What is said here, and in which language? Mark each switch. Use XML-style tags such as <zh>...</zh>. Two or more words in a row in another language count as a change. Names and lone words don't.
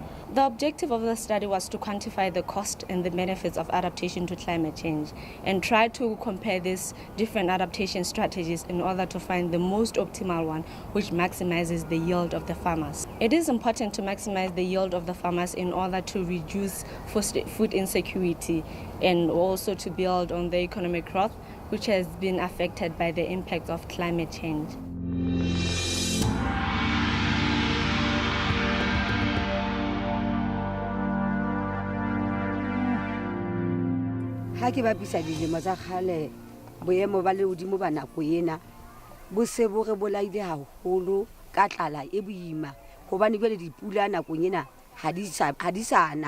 <en>The objective of the study was to quantify the cost and the benefits of adaptation to climate change and try to compare these different adaptation strategies in order to find the most optimal one, which maximizes the yield of the farmers. It is important to maximize the yield of the farmers in order to reduce food insecurity and also to build on the economic growth, which has been affected by the impact of climate change.</en> <st>Ha ke bapisa dilemo tsa kgale boemo ba lehodimo ba nako ena bo se bo re bolaile haholo ka tlala e boima hobane jwale dipula nakong ena ha di sana</st>